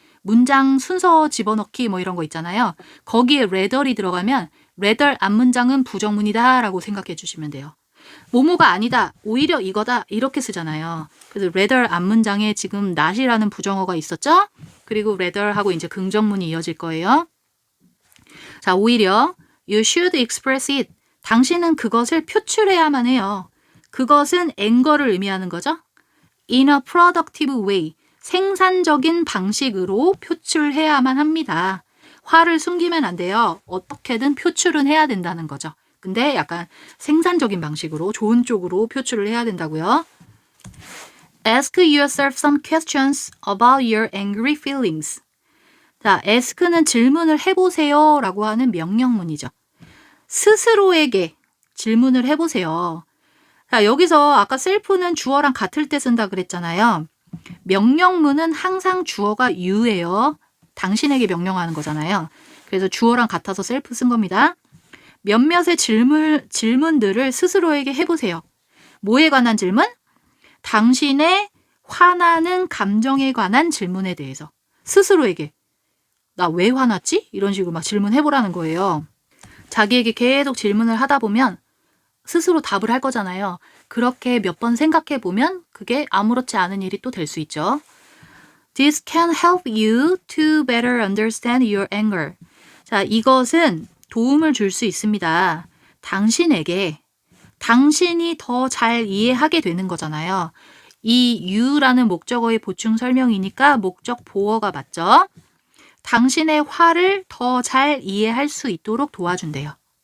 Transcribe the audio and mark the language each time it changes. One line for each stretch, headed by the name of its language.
Korean: 문장 순서 집어넣기 뭐 이런 거 있잖아요. 거기에 rather이 들어가면 rather 앞문장은 부정문이다 라고 생각해 주시면 돼요. 뭐뭐가 아니다, 오히려 이거다 이렇게 쓰잖아요. 그래서 rather 앞문장에 지금 not이라는 부정어가 있었죠. 그리고 rather 하고 이제 긍정문이 이어질 거예요. 자, 오히려
English: you should express it.
Korean: 당신은 그것을 표출해야만 해요. 그것은 anger를 의미하는 거죠.
English: in a productive way.
Korean: 생산적인 방식으로 표출해야만 합니다. 화를 숨기면 안 돼요. 어떻게든 표출은 해야 된다는 거죠. 근데 약간 생산적인 방식으로 좋은 쪽으로 표출을 해야 된다고요.
English: Ask yourself some questions about your angry feelings.
Korean: 자, ask는 질문을 해보세요 라고 하는 명령문이죠. 스스로에게 질문을 해보세요. 자, 여기서 아까 self는 주어랑 같을 때 쓴다 그랬잖아요. 명령문은 항상 주어가 you예요. 당신에게 명령하는 거잖아요. 그래서 주어랑 같아서 self 쓴 겁니다. 몇몇의 질문들을 스스로에게 해보세요. 뭐에 관한 질문? 당신의 화나는 감정에 관한 질문에 대해서 스스로에게 나 왜 화났지? 이런 식으로 막 질문해보라는 거예요. 자기에게 계속 질문을 하다 보면 스스로 답을 할 거잖아요. 그렇게 몇 번 생각해 보면 그게 아무렇지 않은 일이 또 될 수 있죠.
English: This can help you to better understand your anger.
Korean: 자, 이것은 도움을 줄 수 있습니다. 당신에게 당신이 더 잘 이해하게 되는 거잖아요. 이 you라는 목적어의 보충 설명이니까 목적 보어가 맞죠? 당신의 화를 더 잘 이해할 수 있도록 도와준대요.